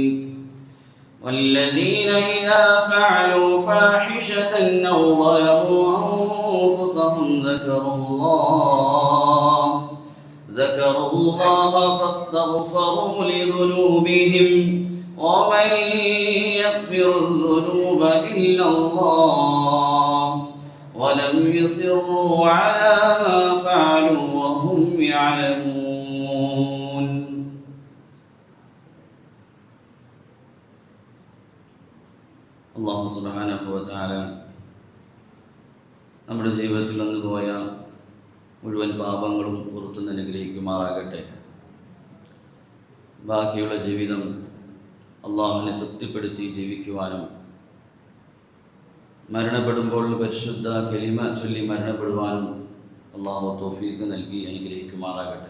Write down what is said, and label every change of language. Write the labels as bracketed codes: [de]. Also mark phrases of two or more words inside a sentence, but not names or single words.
[ar] والذين إذا فعلوا فاحشة أو ظلموا أنفسهم ذكروا الله فاستغفروا لذنوبهم ومن يغفر الذنوب إلا الله ولم يصروا على ما فعلوا وهم يعلمون. الله سبحانه وتعالى [ml] നമ്മുടെ ജീവിതത്തിൽ വന്നുപോയ മുഴുവൻ പാപങ്ങളും പുറത്തു അനുഗ്രഹിക്കുമാറാകട്ടെ. ബാക്കിയുള്ള ജീവിതം അള്ളാഹുവിനെ തൃപ്തിപ്പെടുത്തി ജീവിക്കുവാനും മരണപ്പെടുമ്പോൾ പരിശുദ്ധ കലിമ ചൊല്ലി മരണപ്പെടുവാനും അള്ളാഹു തൗഫീഖ് നൽകി അനുഗ്രഹിക്കുമാറാകട്ടെ.